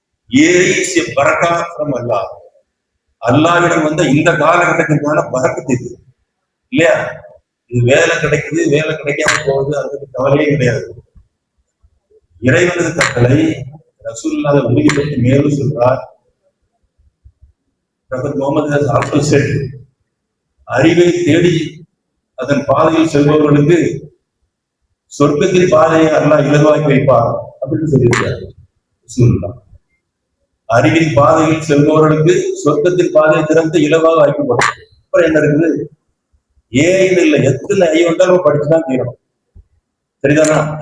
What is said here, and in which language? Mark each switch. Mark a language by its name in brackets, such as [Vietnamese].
[Tamil] AI Baraka from அல்லாஹ். அல்லாஹ்விடம் வந்து இந்த காலகட்டத்திற்கான பரக்கத்து இது இல்லையா? இது வேலை கிடைக்குது, வேலை கிடைக்காம போகுது, அதுக்கு கவலையே கிடையாது. இறைவனது கட்டளை ரசூலுல்லாஹ் உறுதிப்படுத்தி மேலும் சொல்றார். [English] Prophet Muhammad has also said, [Tamil] அறிவை தேடி அதன் பாதையில் செல்பவர்களுக்கு சொர்க்கத்தின் பாதையை அல்லாஹ் இலகுவாக்கி வைப்பார் அப்படின்னு சொல்லியிருக்காரு. அறிவின் பாதையில் செல்பவர்களுக்கு சொர்க்கத்தின் பாதையை திறந்து இலவாக ஆக்கப்படும். அப்புறம் என்ன இருக்குது? ஏன்னு இல்லை, எத்தனை ஐ வந்தாலும் படிச்சுதான் தீரணும். சரிதானா?